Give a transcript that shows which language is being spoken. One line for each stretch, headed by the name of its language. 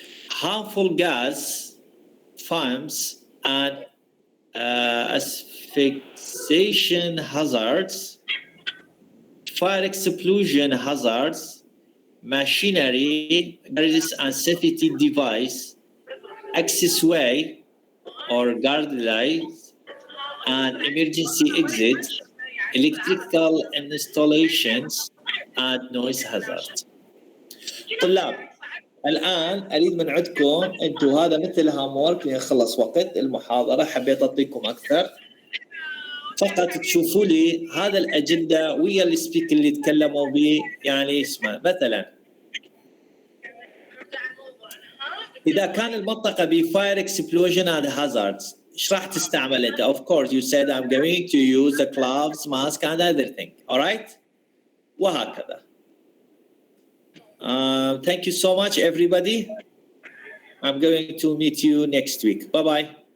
English: Harmful gas, fumes, and asphyxiation hazards, fire explosion hazards, machinery, garages and safety device, access way or guardrails, and emergency exits, electrical installations, and noise hazards.
Arabic: طلاب، الآن أريد من عندكم أنتم هذا مثل هامورك لنخلص وقت المحاضرة، حبيت أعطيكم أكثر. فقط تشوفوا لي هذا الأجندة ويا السبيك اللي تكلموا به، يعني اسمه مثلا إذا كان المنطقة
English: بفاير explosion and hazards,
Arabic: ايش راح تستعمل انت؟
English: Of course you said I'm going to use the gloves, mask and other thing. All right?
Arabic: وهكذا.
English: Thank you so much everybody. I'm going to meet you next week. Bye bye.